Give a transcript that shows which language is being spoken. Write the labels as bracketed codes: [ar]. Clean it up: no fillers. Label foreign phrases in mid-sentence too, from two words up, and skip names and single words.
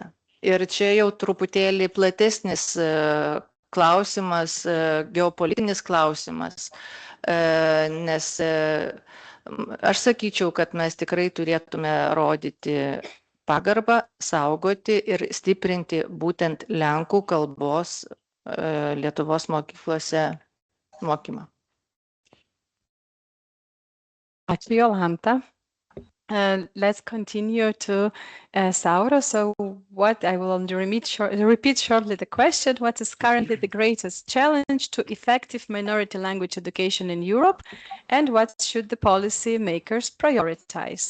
[lt] Ir čia jau truputėlį platesnis klausimas, geopolitinis klausimas, nes aš sakyčiau, kad mes tikrai turėtume rodyti pagarbą, saugoti ir stiprinti būtent lenkų kalbos Lietuvos mokyklose mokymą. Ačiū, Jolanta. [en] Let's continue to Sauro. So what I will repeat shortly the question: what is currently the greatest challenge to effective minority language education in Europe, and what should the policy makers prioritize?